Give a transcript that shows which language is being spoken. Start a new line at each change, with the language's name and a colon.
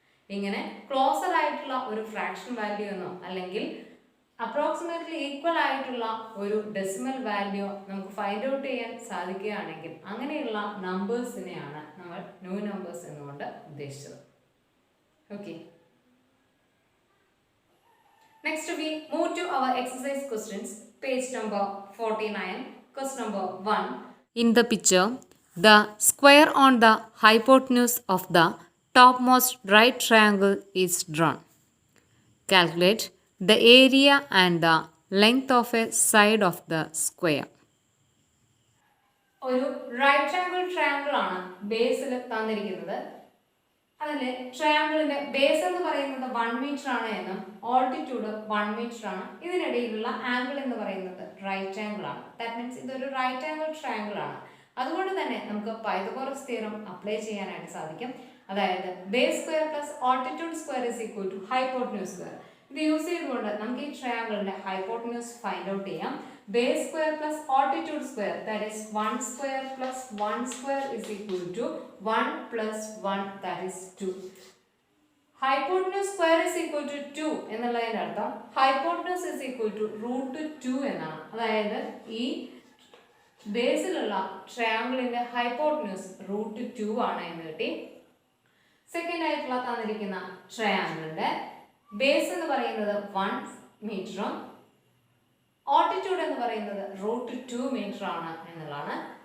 Malayalam: ഇങ്ങനെ ക്ലോസർ ആയിട്ടുള്ള ഒരു ഫ്രാക്ഷൻ വാല്യൂ എന്നോ അല്ലെങ്കിൽ അപ്രോക്സിമേറ്റ്ലി ഈക്വൽ ആയിട്ടുള്ള ഒരു ഡെസിമൽ വാല്യൂ നമുക്ക് ഫൈൻഡ് ഔട്ട് ചെയ്യാൻ സാധിക്കുകയാണെങ്കിൽ അങ്ങനെയുള്ള നമ്പേഴ്സിനെയാണ് നമ്മൾ ന്യൂ നമ്പേഴ്സ് എന്നുകൊണ്ട് ഉദ്ദേശിച്ചത്. Okay.
English: Next we move to our exercise questions. Page number 49. Question number 1. In the picture, the square on the hypotenuse of the topmost right triangle is drawn. Calculate the area and the length of a side of the square.
Malayalam: ഒരു right angle triangle ആണ് ബേസിൽ തന്നിരിക്കുന്നത്. അതിൽ ട്രയാങ്കിളിന്റെ base എന്ന് പറയുന്നത് 1 metre ആണ് എന്നും altitude 1 metre ആണ്. ഇതിനിടയിലുള്ള ആംഗിൾ എന്ന് പറയുന്നത് റൈറ്റ് ആംഗിൾ ആണ്.
English: that means
Malayalam: ഇതൊരു റൈറ്റ് ആംഗിൾ ട്രയാങ്കിൾ ആണ്. അതുകൊണ്ട് തന്നെ നമുക്ക് പൈതഗോറസ് തിയറം അപ്ലൈ ചെയ്യാനായിട്ട് സാധിക്കും.
English: അതായത് base square plus altitude square is equal to hypotenuse square.
Malayalam: ഇത് യൂസ് ചെയ്തുകൊണ്ട് നമുക്ക് ഈ ട്രയാങ്കിളിന്റെ ഹൈപ്പോട്ടന്യൂസ് ഫൈൻഡ് ഔട്ട് ചെയ്യാം.
English: Base square plus altitude square, that is 1 square plus 1 square is equal to 1 plus 1, that is 2. Hypotenuse square is equal to 2
Malayalam: എന്നുള്ളതിന്റെ അർത്ഥം
English: hypotenuse is equal to root 2
Malayalam: എന്നാണ്. അതായത് ഈ ബേസിലുള്ള ട്രയാങ്കിളിന്റെ ഹൈപ്പോട്ടന്യൂസ് റൂട്ട് 2 ആണ് എന്ന് കിട്ടി. സെക്കൻഡ് ആയിട്ടുള്ള തന്നിരിക്കുന്ന ട്രയാങ്കിളിന്റെ ബേസ് എന്ന് പറയുന്നത് 1 മീറ്ററും ഓൾട്ടിറ്റ്യൂഡ് എന്ന് പറയുന്നത് റൂട്ട് 2 മീറ്റർ ആണ് എന്നുള്ളതാണ്.